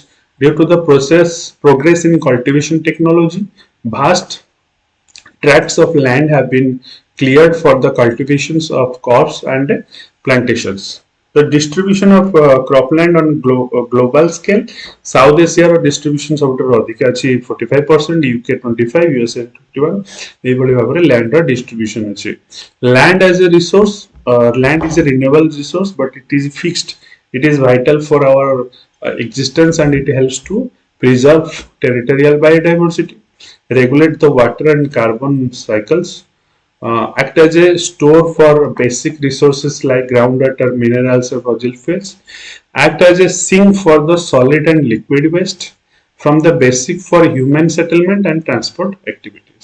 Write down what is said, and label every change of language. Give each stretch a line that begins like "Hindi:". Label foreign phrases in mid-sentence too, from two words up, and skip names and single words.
English: Due to the progress in cultivation technology, vast tracts of land have been cleared for the cultivations of crops and plantations. The distribution of cropland on global scale, South Asia distribution
Odia: ସବୁଠାରୁ ଅଧିକ ଅଛି
English: 45%, UK 25, USA 51
Odia: ଏଇଭଳି ଭାବରେ
English: land distribution ଅଛି. Land as a resource, land is a renewable resource but it is fixed. It is vital for our existence and it helps to preserve territorial biodiversity, regulate the water and carbon cycles, act as a store for basic resources like groundwater, minerals or fossil fuels, act as a sink for the solid and liquid waste from the basic for human settlement and transport activities.